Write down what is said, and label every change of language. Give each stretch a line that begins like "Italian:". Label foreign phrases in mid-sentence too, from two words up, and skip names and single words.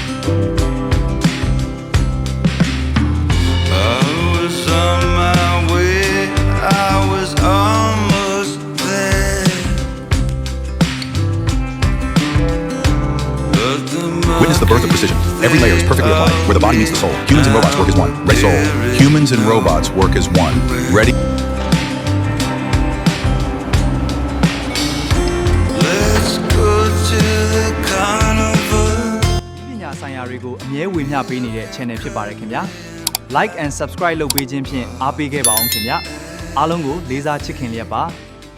English: Witness the birth of precision. Every layer is perfectly applied, where the body meets the soul. Humans and robots work as one. Ready? Soul. Humans and robots work as one. Ready? Let's go to the carnival.
Burmese: ပညာဆိုင်ရာတွေကိုအမြဲဝေမျှပေးနေတဲ့ channel ဖြစ်ပါတယ်ခင်ဗျာ
English: Like and subscribe
Burmese: လုပ်ပေးခြင်းဖြင့်အားပေးခဲ့ပါအောင်ခင်ဗျာအားလုံးကိုလေးစားချစ်ခင်လျက်ပါ